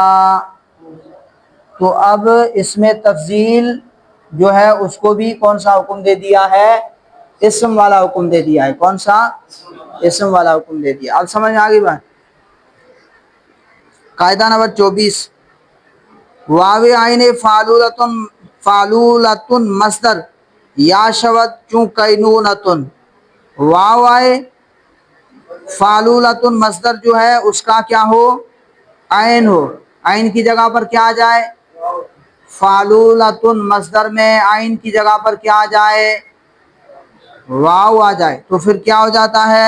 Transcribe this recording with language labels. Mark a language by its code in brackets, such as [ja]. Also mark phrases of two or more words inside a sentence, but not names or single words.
[ur] تو اب اس میں تفضیل جو ہے اس کو بھی کون سا حکم دے دیا ہے؟ اسم والا حکم دے دیا ہے. کون سا؟ اسم والا حکم دے دیا. اب سمجھ میں آ گئی بات. قاعدہ نمبر [fa] 24، واو عین فعلولتن مصدر یا شود چون قینونتن. [ur] واو آئے فعلولتن مصدر جو ہے اس کا کیا ہو؟ عین ہو. عین کی جگہ پر کیا آ جائے؟ فعلولتن مصدر میں عین کی جگہ پر کیا آ جائے؟ واو آ جائے. تو پھر کیا ہو جاتا ہے؟